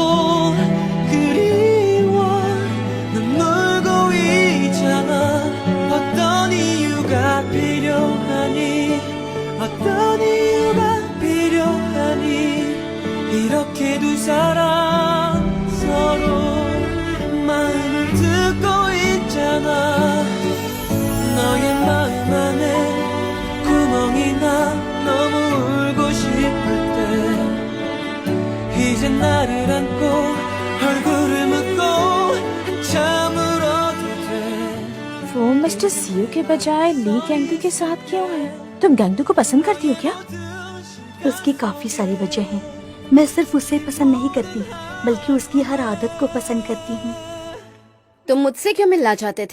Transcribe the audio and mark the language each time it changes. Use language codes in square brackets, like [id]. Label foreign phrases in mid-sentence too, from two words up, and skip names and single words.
[ko] 그리워 넌 놀고 있잖아 어떤 이유가 필요하니 어떤 이유가 필요하니 이렇게 두 사람 서로 마음을 듣고 있잖아 너의 마음 안에 구멍이 나 너무 울고 싶을 때 이제 나를 안고 얼굴을 묻고 한참 울어도 돼 [hi] वो मिस्टर सीयू के बजाय ली गैंगडू के साथ क्यों है? तुम गैंगडू को पसंद करती हो क्या? उसकी काफी सारी वजह हैं। मैं सिर्फ उसे पसंद नहीं करती, बल्कि उसकी हर आदत को पसंद करती हूँ। तुम मुझसे क्यों मिलना चाहते थे?